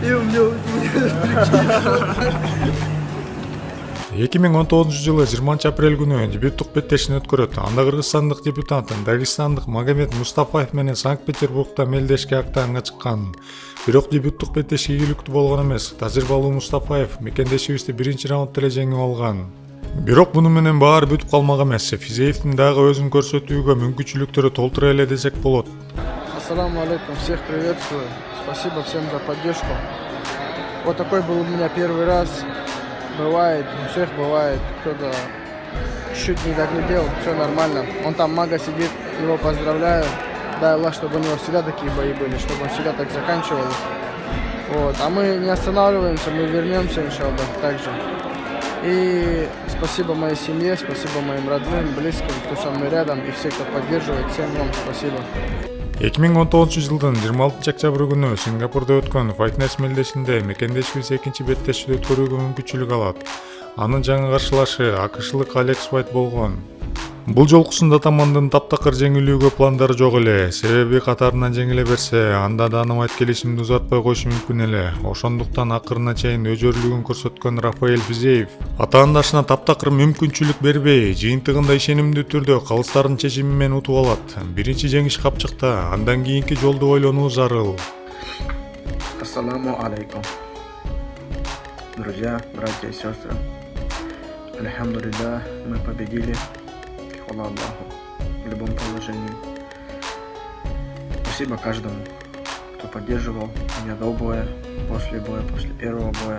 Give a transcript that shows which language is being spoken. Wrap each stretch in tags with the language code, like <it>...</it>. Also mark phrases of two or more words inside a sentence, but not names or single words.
<ky>Меня 2019 жылы 20 апрель күнү дебюттук беттешин өткөрөт. Анда кыргызстандык дебютант дагестандык Магомед Мустафаев менен Санкт-Петербургда мелдешке октагонго чыккан. Бирок дебюттук беттеш ийгиликтүү болгон эмес. Тажрыйбалуу Мустафаев мекендешибизди биринчи раундда эле жеңип алган. Бирок муну менен баары бүтүп калмак эмес. Физеевдин дагы өзүн көрсөтүүгө мүмкүнчүлүктөрү толтура эле десек болот.</ky> <ar>السلام عليكم,</ar> <ru>всех приветствую. Спасибо всем за поддержку. Вот такой был у меня первый раз. Бывает, у всех бывает, кто-то чуть не доглядел, все нормально. Он там мага сидит, его поздравляю. Дай Аллах, чтобы у него всегда такие бои были, чтобы он всегда так заканчивался. Вот. А мы не останавливаемся, мы вернемся, иншаллах, также. И спасибо моей семье, спасибо моим родным, близким, кто со мной рядом, и все, кто поддерживает, всем вам спасибо.</ru> <ky>2019 жылдын 26 октябрь күнү Сингапурда өткөн Fight Night мелдешинде мекендешибиз экинчи беттешти өткөрүүгө мүмкүнчүлүк алат. Анын жаңы каршылашы акышлык Алекс Уайт болгон. Бул жолкусунда атамандын таптакыр жеңилүүгө пландары жок эле. Себеби катарынан жеңиле берсе, анда Dynamite келишимди узатпай коюшу мүмкүн эле. Ошондуктан акырына чейин өжөрлүгүн көрсөткөн Рафаэль Физеев атаандашына таптакыр мүмкүнчүлүк бербей, жыйынтыгында ишенимдүү түрдө калыстардын чечими менен утуп алат. Биринчи жеңиш капчыкта, андан кийинки жолду ойлонуу зарыл.</ky> <ar>السلام عليكم.</ar> <ru>Друзья, братья и сестры. Альхамдулилля, мы победили. Хвала Аллаху в любом положении. Спасибо каждому, кто поддерживал меня до боя, после первого боя.</ru>